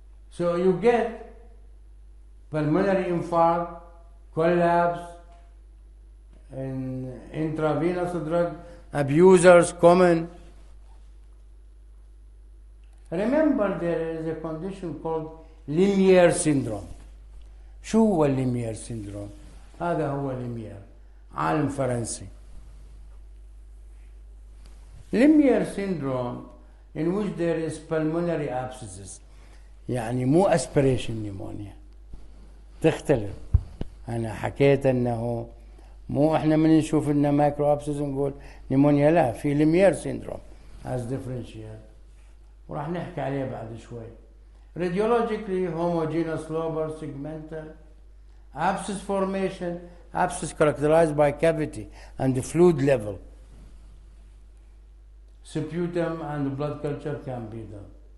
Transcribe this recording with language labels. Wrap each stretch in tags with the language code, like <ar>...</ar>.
<en>So you get pulmonary infarct, collapse, and intravenous drug abusers common. Remember, there is a condition called Lemierre syndrome.</en> <ar>شو هو الليمير syndrome؟ هذا هو ليمير، عالم فرنسي.</ar> <en>Lemierre syndrome in which there is pulmonary abscesses،</en> <ar>يعني مو</ar> <en>aspiration pneumonia،</en> <ar>تختلف. أنا حكيت أنه مو إحنا من نشوف لنا مايكرو abscess نقول نيمونيا، لا، في ليمير syndrome</ar> <en>as differential</en> <ar>وراح نحكي عليه بعد شوي.</ar> <en>Radiologically homogeneous lobar segmental abscess formation, abscess characterized by cavity and the fluid level. Sputum and blood culture can be done.</en>